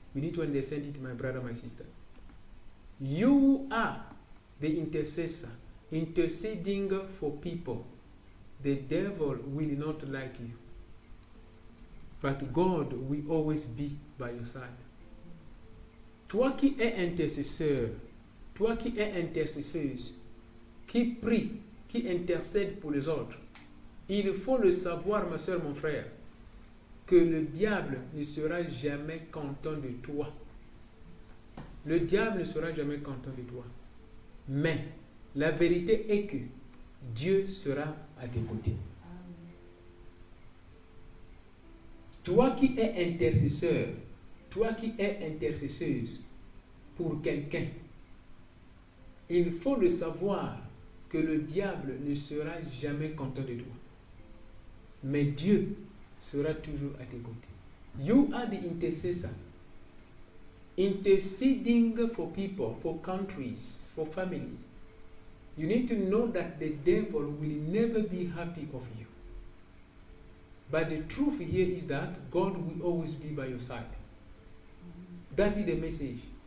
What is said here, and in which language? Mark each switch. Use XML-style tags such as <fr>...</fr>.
<en>You need to understand it, my brother, my sister. You are the intercessor, interceding for people. The devil will not like you, but God will always be by your side.</en> <fr>Toi qui es intercesseur, toi qui es intercesseuse, qui prie, qui intercède pour les autres, il faut le savoir, ma soeur, mon frère, que le diable ne sera jamais content de toi. Le diable ne sera jamais content de toi. Mais la vérité est que Dieu sera à tes côtés. Toi qui es intercesseur, toi qui es intercesseuse pour quelqu'un, il faut le savoir que le diable ne sera jamais content de toi. Mais Dieu sera toujours à tes côtés.</fr> <en>You are the intercessor. Interceding for people, for countries, for families. You need to know that the devil will never be happy of you. But the truth here is that God will always be by your side. That is the message.</en>